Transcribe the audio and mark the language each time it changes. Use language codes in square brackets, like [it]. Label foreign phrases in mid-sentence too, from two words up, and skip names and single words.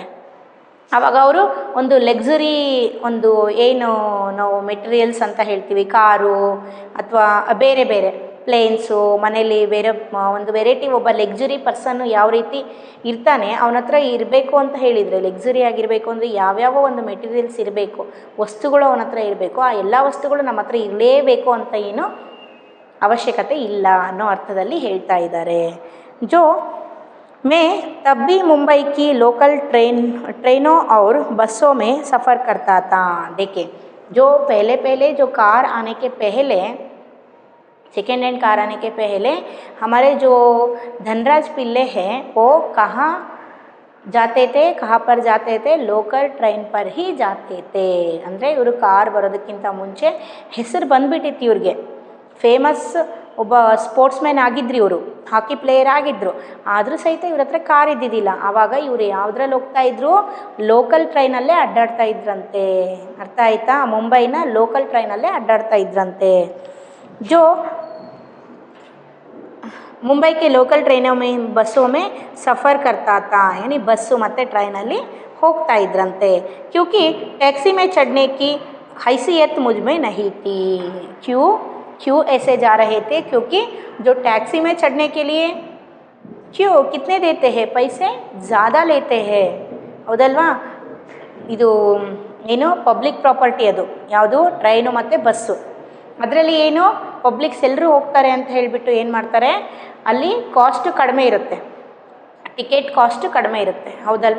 [kn] ಆವಾಗ ಅವರು ಒಂದು ಲಕ್ಸುರಿ ಒಂದು ಏನು ನಾವು ಮೆಟೀರಿಯಲ್ಸ್ ಅಂತ ಹೇಳ್ತೀವಿ, ಕಾರು ಅಥವಾ ಬೇರೆ ಬೇರೆ ಪ್ಲೇನ್ಸು, ಮನೇಲಿ ಬೇರೆ ಒಂದು ವೆರೈಟಿ, ಒಬ್ಬ ಲಕ್ಸುರಿ ಪರ್ಸನ್ನು ಯಾವ ರೀತಿ ಇರ್ತಾನೆ ಅವನ ಹತ್ರ ಇರಬೇಕು ಅಂತ ಹೇಳಿದರೆ, ಲಕ್ಸುರಿ ಆಗಿರಬೇಕು ಅಂದರೆ ಯಾವ್ಯಾವ ಒಂದು ಮೆಟೀರಿಯಲ್ಸ್ ಇರಬೇಕು, ವಸ್ತುಗಳು ಅವನ ಹತ್ರ ಇರಬೇಕು, ಆ ಎಲ್ಲ ವಸ್ತುಗಳು ನಮ್ಮ ಹತ್ರ ಇರಲೇಬೇಕು ಅಂತ ಏನು ಅವಶ್ಯಕತೆ ಇಲ್ಲ ಅನ್ನೋ ಅರ್ಥದಲ್ಲಿ ಹೇಳ್ತಾ ಇದ್ದಾರೆ. [hi] जो मैं तब भी मुंबई की लोकल ट्रेनों और बसों में सफ़र करता था. देखिए, जो पहले जो कार आने के पहले, सेकेंड हैंड कार आने के पहले हमारे जो धनराज पिल्ले हैं वो कहाँ जाते थे? कहाँ पर जाते थे? लोकल ट्रैन पर ही जाते थे. [kn] ಅಂದರೆ ಇವರು ಕಾರ್ ಬರೋದಕ್ಕಿಂತ ಮುಂಚೆ ಹೆಸರು ಬಂದುಬಿಟ್ಟಿತ್ತು ಇವ್ರಿಗೆ. ಫೇಮಸ್ ಒಬ್ಬ ಸ್ಪೋರ್ಟ್ಸ್ಮ್ಯಾನ್ ಆಗಿದ್ರು ಇವರು, ಹಾಕಿ ಪ್ಲೇಯರ್ ಆಗಿದ್ದರು. ಆದರೂ ಸಹಿತ ಇವ್ರ ಹತ್ರ ಕಾರ್ ಇದ್ದಿದ್ದಿಲ್ಲ. ಆವಾಗ ಇವರು ಯಾವುದ್ರಲ್ಲಿ ಹೋಗ್ತಾ ಇದ್ರು? ಲೋಕಲ್ ಟ್ರೈನಲ್ಲೇ ಅಡ್ಡಾಡ್ತಾ ಇದ್ರಂತೆ. ಅರ್ಥ ಆಯ್ತಾ? ಮುಂಬೈನ ಲೋಕಲ್ ಟ್ರೈನಲ್ಲೇ ಅಡ್ಡಾಡ್ತಾ ಇದ್ರಂತೆ. [hi] जो मुंबई के लोकल ट्रेनों में बसों में सफ़र करता था यानी [kn] ಬಸ್ಸು ಮತ್ತು ಟ್ರೈನಲ್ಲಿ ಹೋಗ್ತಾ ಇದ್ರಂತೆ. [hi] क्योंकि टैक्सी में चढ़ने की हैसियत मुझ में नहीं थी. क्यों ऐसे जा रहे थे? क्योंकि जो टैक्सी में चढ़ने के लिए क्यूँ कितने देते हैं पैसे ज़्यादा लेते हैं ಹೌದಲ್ವಾ. [kn] ಇದು ಏನು ಪಬ್ಲಿಕ್ ಪ್ರಾಪರ್ಟಿ, ಅದು ಯಾವುದು ಟ್ರೈನು ಮತ್ತು ಬಸ್ಸು. ಅದರಲ್ಲಿ ಏನು ಪಬ್ಲಿಕ್ಸ್ ಎಲ್ಲರೂ ಹೋಗ್ತಾರೆ ಅಂತ ಹೇಳಿಬಿಟ್ಟು ಏನು ಮಾಡ್ತಾರೆ, ಅಲ್ಲಿ ಕಾಸ್ಟು ಕಡಿಮೆ ಇರುತ್ತೆ, ಟಿಕೆಟ್ ಕಾಸ್ಟು ಕಡಿಮೆ ಇರುತ್ತೆ ಹೌದಲ್ವಾ.